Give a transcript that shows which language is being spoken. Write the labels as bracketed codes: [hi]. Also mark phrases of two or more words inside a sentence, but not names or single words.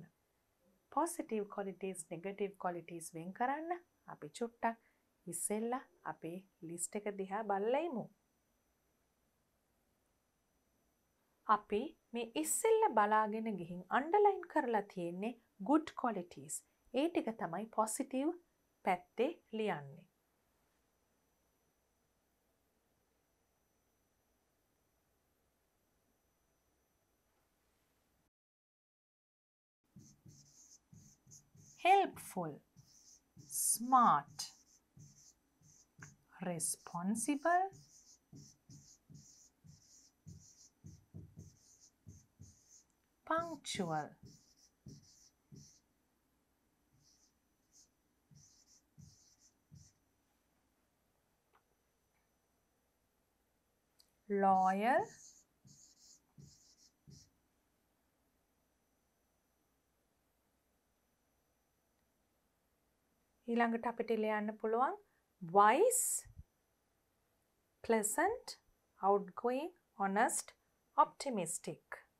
[en] positive qualities, negative qualities [si] වෙන් කරන්න අපි චුට්ටක් ඉස්සෙල්ලා අපේ list එක දිහා බලලා ඉමු. අපි මේ ඉස්සෙල්ලා බලාගෙන ගිහින් underline කරලා තියෙන්නේ [en] good qualities. [si] ඒ ටික තමයි positive පැත්තේ ලියන්නේ. [en] helpful, smart, responsible, punctual, loyal, [si] ඊළඟට අපිට ලියන්න පුළුවන් [en] wise, pleasant, outgoing, honest, optimistic.